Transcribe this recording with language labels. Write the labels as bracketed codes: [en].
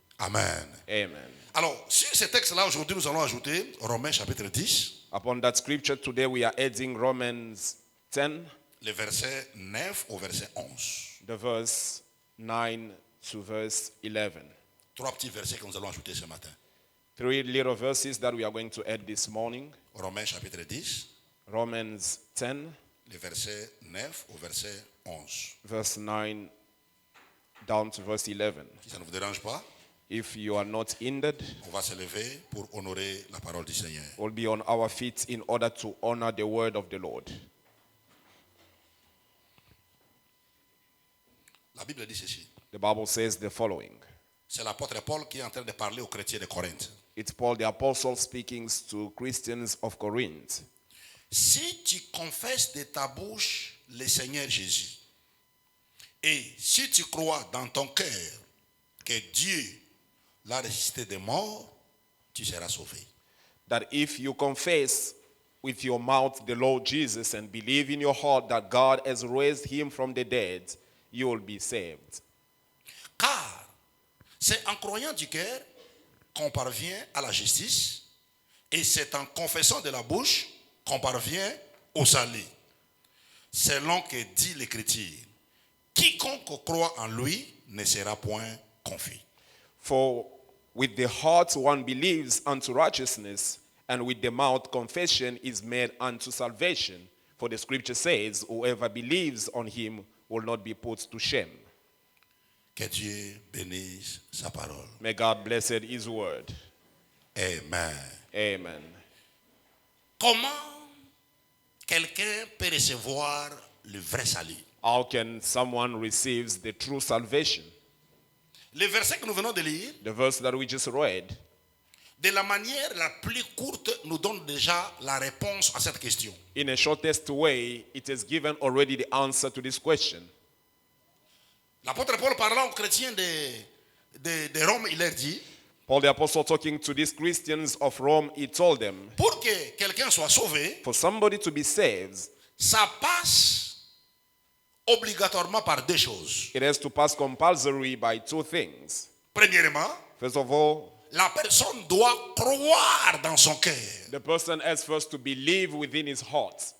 [fr] Amen. [en] Amen. [fr] Alors, sur ce texte-là, aujourd'hui, nous allons ajouter Romains chapitre 10, [en] Upon that scripture today, we are adding Romans 10, [fr] le verset 9 au verset 11. [en] the verse 9 to verse 11. [fr] Trois petits versets que nous allons ajouter ce matin. [en] Three little verses that we are going to add this morning. [fr] Romains chapitre 10, [en] Romans 10, [fr] le verset 9 au verset 11. [en] verse 9 down to verse 11. [fr] Si ça ne vous dérange pas, [en] If you are not hindered, [fr] on va se lever pour honorer la parole du Seigneur. [en] we'll be on our feet in order to honor the word of the Lord. [fr] La Bible dit ceci. [en] The Bible says the following. [fr] C'est l'apôtre Paul qui est en train de parler aux chrétiens de Corinthe. [en] It's Paul the Apostle speaking to Christians of Corinth. [fr] Si tu confesses de ta bouche le Seigneur Jésus, et si tu crois dans ton cœur que Dieu l'a ressuscité des morts, tu seras sauvé. [en] That if you confess with your mouth the Lord Jesus and believe in your heart that God has raised him from the dead, you will be saved. [fr] Car c'est en croyant du cœur qu'on parvient à la justice, et c'est en confessant de la bouche qu'on parvient au salut. Selon que dit l'Écriture, quiconque croit en lui ne sera point confus. [en] For with the heart one believes unto righteousness, and with the mouth confession is made unto salvation. For the scripture says, whoever believes on him will not be put to shame. [fr] Que Dieu bénisse sa parole. [en] May God bless his word. [fr] Amen. [en] Amen. [fr] Comment quelqu'un peut recevoir le vrai salut? [en] How can someone receive the true salvation? [fr] Le verset que nous venons de lire, [en] The verse that we just read, [fr] de la manière la plus courte, nous donne déjà la réponse à cette question. [en] in a shortest way, it has given already the answer to this question. [fr] L'apôtre Paul parlant aux chrétiens de Rome, il leur dit, [en] Paul the Apostle talking to these Christians of Rome, he told them, [fr] pour que quelqu'un soit sauvé, [en] for somebody to be saved, [fr] ça passe obligatoirement par deux choses. [en] It has to pass compulsory by two things. [fr] Premièrement, [en] First of all, [fr] la personne doit croire dans son cœur [en] the person has first to believe within his heart